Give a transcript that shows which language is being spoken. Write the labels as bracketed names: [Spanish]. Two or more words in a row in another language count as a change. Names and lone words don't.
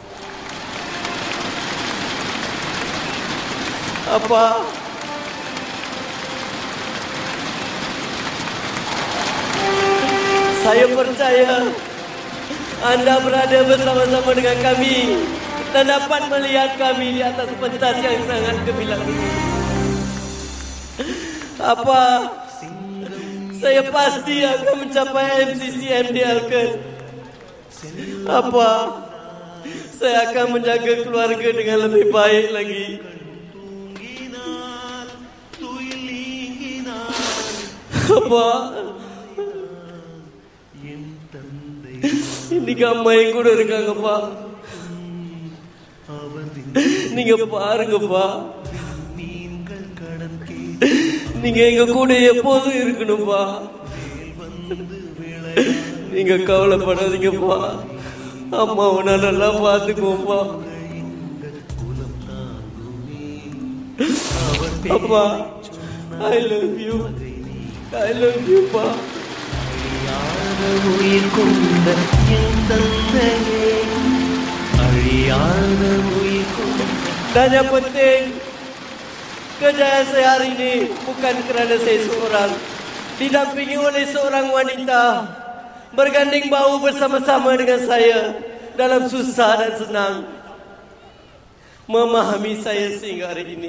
[Malay] Saya percaya anda berada bersama-sama dengan kami dan dapat melihat kami di atas pentas yang sangat gemilang ini. Saya pasti akan mencapai MCCM di Elkan. Saya akan menjaga keluarga dengan lebih baik lagi. [Tamil] இன்னைக்கு அம்மா என் கூட இருக்காங்கப்பா. நீங்க பாருங்கப்பா, நீங்க எங்க கூட எப்போதும் இருக்கணும்பா. நீங்க கவலைப்படாதீங்கப்பா, அம்மாவை நான் நல்லா பார்த்துக்குவோம்ப்பா. அப்பா, [English] I love you, I love you pa. [Tamil] அழியாத உயிர் கொண்ட என் தந்தையே, அழியாத உயிர் கொண்ட. [Malay] Dan yang penting, kejayaan saya hari ini bukan kerana saya seorang, didampingi oleh seorang wanita, berganding bahu bersama-sama dengan saya dalam susah dan senang, memahami saya sehingga hari ini.